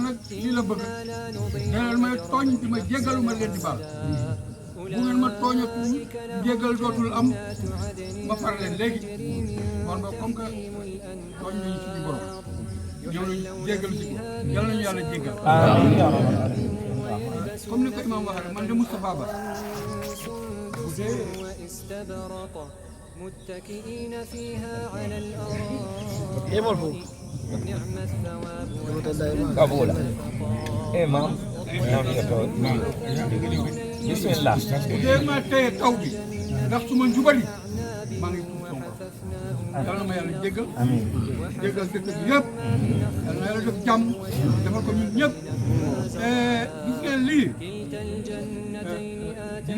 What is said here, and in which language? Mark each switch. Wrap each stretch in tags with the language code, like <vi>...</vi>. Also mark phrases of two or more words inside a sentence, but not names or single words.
<wo>nag lii la bëgg nee may tooñ di ma jéggalu ma leen di baal bu ngeen ma tooñatu jéggal dootul am ma far leen léegi kon ba</wo> <fr>comme que</fr> <wo>tooñ nañu suñu borom ñëw nañu jéggalu si ko yàlla nañu yàlla jéggal comme ni ko imam waxee rek man de Moustapha Ba</wo> <ar>متكئين فيها على الأرائك نعم الثواب قبول imam bismillah</ar> <wo>bu dee ma téye taw bi ndax su ma njubali maa ngi tuub sama borom yàlla na ma yàlla jéggal jéggal dëkk bi yëpp yàlla na yàlla def jàmm defal ko ñun ñëpp gis ngeen lii dina</wo>